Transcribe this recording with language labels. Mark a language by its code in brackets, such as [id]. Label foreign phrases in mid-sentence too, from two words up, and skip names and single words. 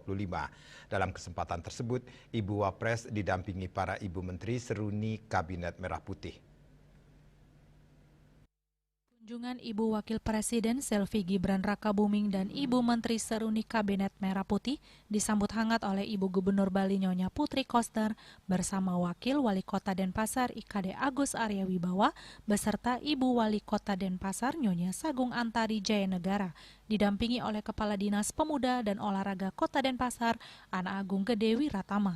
[id] Dalam kesempatan tersebut, Ibu Wapres didampingi para Ibu Menteri seruni Kabinet Merah Putih. Kunjungan Ibu Wakil Presiden Selfie Gibran Rakabuming dan Ibu Menteri seruni Kabinet Merah Putih disambut hangat oleh Ibu Gubernur Bali Nyonya Putri Koster bersama Wakil Wali Kota Denpasar IKD Agus Arya Wibawa beserta Ibu Wali Kota Denpasar Nyonya Sagung Antari Jayanegara didampingi oleh Kepala Dinas Pemuda dan Olahraga Kota Denpasar Ana Agung Gede Wiratama.